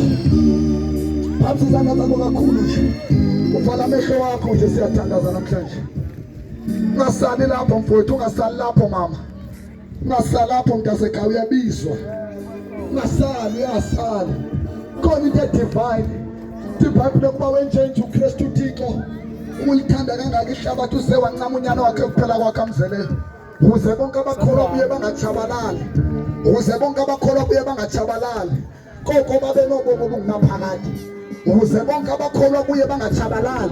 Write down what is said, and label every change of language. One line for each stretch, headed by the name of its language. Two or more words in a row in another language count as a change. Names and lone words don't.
Zulu: Phansi izandla zakho kakhulu nje. Uvala amehlo wakho nje siyathandaza namhlanje. Ungasali lapho mfowethu, ungasali lapho mama. Ungasali lapho mntasekhaya uyabizwa. Ungasali uyasali. Khona into divine.
Xhosa: Ibhayibheli kuba wenjenje uKristu uThixo. Ulithanda kangaka ihlabathi uze wancama unyana wakhe kuphela kwakhe amzeleyo. Ukuze bonke abakholwa kuye bangatshabalali. Ukuze bonke abakholwa kuye bangatshabalali. Koko babe nobomo obungunaphakade. Ukuze bonke abakholwa kuye bangatshabalali.